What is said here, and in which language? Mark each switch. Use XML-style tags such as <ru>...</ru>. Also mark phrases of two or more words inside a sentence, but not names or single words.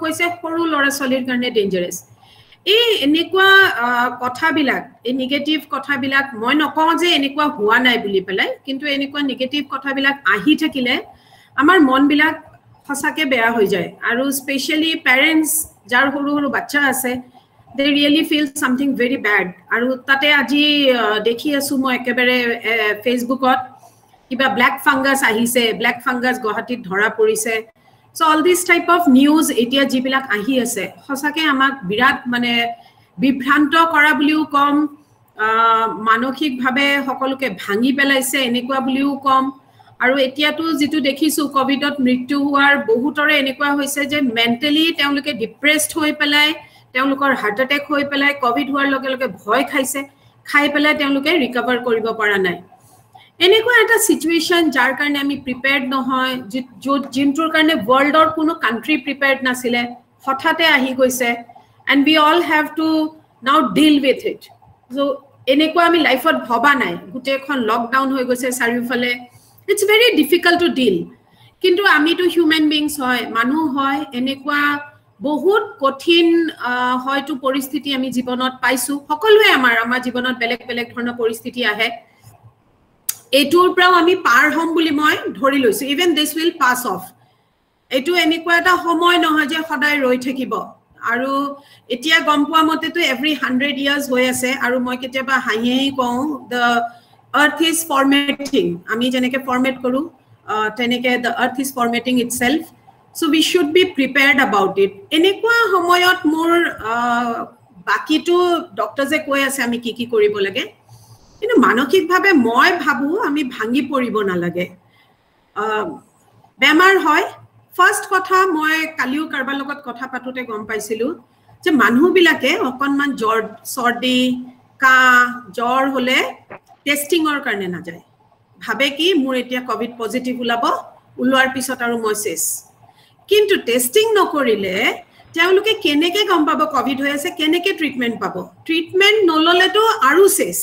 <as>কৈছে সৰু লৰা ছোৱালীৰ কাৰণে ডেঞ্জাৰাছ এই এনেকুৱা কথাবিলাক এই নেগেটিভ কথাবিলাক মই নকওঁ যে এনেকুৱা হোৱা নাই বুলি পেলাই কিন্তু এনেকুৱা নেগেটিভ কথাবিলাক আহি থাকিলে আমাৰ মনবিলাক হসাকে বেয়া হৈ যায় আৰু</as> <en>specially parents</en> <as>যাৰ সৰু সৰু বাচ্চা আছে</as> <en>they really feel something very bad</en> <as>আৰু তাতে আজি দেখি আছো মই একেবাৰে ফেসবুকত কিবা</as> <en>black fungus</en> <as>আহিছে</as> <en>black fungus</en> <as>গুৱাহাটীত ধৰা পৰিছে</as> <en>so all this type of news</en> <as>এতিয়া জিবিলাক আহি আছে হসাকে আমাক বিৰাট মানে বিভ্ৰান্ত কৰা বুলিও কম মানসিক ভাবে সকলোকে ভাঙি পেলাইছে এনেকুৱা বুলিও কম আৰু এতিয়াটো যেটো দেখিছো কোভিডত মৃত্যু হোৱাৰ বহুতৰে এনেকুৱা হৈছে যে মেন্টালি তেওঁলোকে ডিপ্ৰেসড হৈ পেলাই তেওঁলোকৰ</as> <en>heart attack</en> <as>হৈ পেলাই কোভিড হোৱাৰ লগে লগে ভয় খাইছে খাই পেলাই তেওঁলোকে ৰিকভাৰ কৰিব পৰা নাই এনেকুৱা এটা সিচুৱেশন যাৰ কাৰণে আমি প্ৰিপেয়াৰ্ড নহয় জিন্টুৰ কাৰণে ওয়াৰ্ল্ডৰ কোনো কান্ট্ৰি প্ৰিপেয়াৰ্ড নাছিলে হঠাতে আহি গৈছে</as> <en>and we all have to now deal with it so</en> <as>এনেকুৱা আমি লাইফত ভবা নাই গুটেখন লকডাউন হৈ গৈছে চাৰিওফালে</as> <en>it's very difficult to deal</en> <as>কিন্তু আমি তো</as> <en>human beings</en> <as>হয় মানুহ হয় এনেকুৱা বহুত কঠিন হয়তো পৰিস্থিতি আমি জীৱনত পাইছো সকলোৱে আমাৰ জীৱনত বেলেগ বেলেগ ধৰণৰ পৰিস্থিতি আহে এটোৰ পৰা আমি পাৰ হম বুলি মই ধৰি লৈছো</as> <en>even this will pass off</en> <as>এটো এনেকুৱা এটা সময় নহয় যে সদায় ৰৈ থাকিব আৰু এতিয়া গম পোৱা মতে তো</as> <en>every 100 years</en> <as>হৈ আছে আৰু মই কেতিয়াবা হাঁহি কওঁ</as> <en>the earth is formatting</en> <as>আমি যেনেকৈ format কৰোঁ তেনেকৈ</as> <en>the earth is formatting itself so we should be prepared about it</en> <as>এনেকুৱা সময়ত মোৰ বাকী তো doctors এ কৈ আছে আমি কি কৰিব লাগে কিন্তু মানসিক ভাবে মই ভাবু আমি ভাঙি পৰিব না লাগে বেমাৰ হয় ফাৰ্স্ট কথা মই কালিও কাৰবাৰ লগত কথা পাতোতে গম পাইছিলো যে মানুহ বিলাকে অকনমান জ্বৰ সৰ্দি কা জ্বৰ হলে টেস্টিংৰ কাৰণে না যায় ভাবে কি মোৰ এতিয়া</as> <en>covid positive</en> <as>উলোৱাৰ পিছত আৰু মই শেষ কিন্তু টেস্টিং নকৰিলে তেওঁলোকে কেনেকে গম পাব কোভিড হৈ আছে কেনেকে ট্ৰিটমেন্ট পাব ট্ৰিটমেন্ট নললেতো আৰু শেষ</as>